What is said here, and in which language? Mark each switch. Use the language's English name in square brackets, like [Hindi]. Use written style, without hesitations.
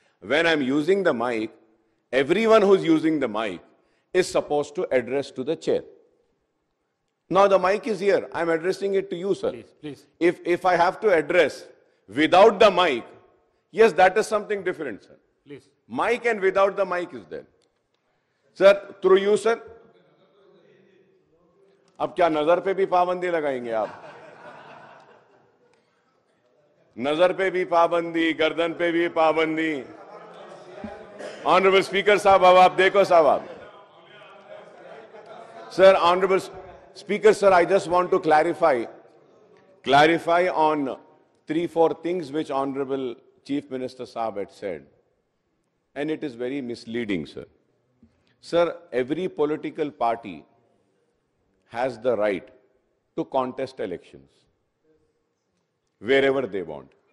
[English] When I am using the mic, everyone who's using the mic is supposed to address to the chair. Now the mic is here, I am addressing it to you, sir. Please. If I have to address without the mic, yes, that is something different, sir. Please. Mic and without the mic is there. Sir, through you, sir. [Hindi] अब क्या नजर पे भी पाबंदी लगाएंगे आप? नजर पे भी पाबंदी, गर्दन पे भी पाबंदी. ऑनरेबल स्पीकर साहब, अब आप देखो साहब. आप sir, [English] Honourable speaker sir, I just want to clarify on 3-4 things which Honorable Chief Minister Saab had said, and it is very misleading, sir. Sir, every political party has the right to contest elections wherever they want.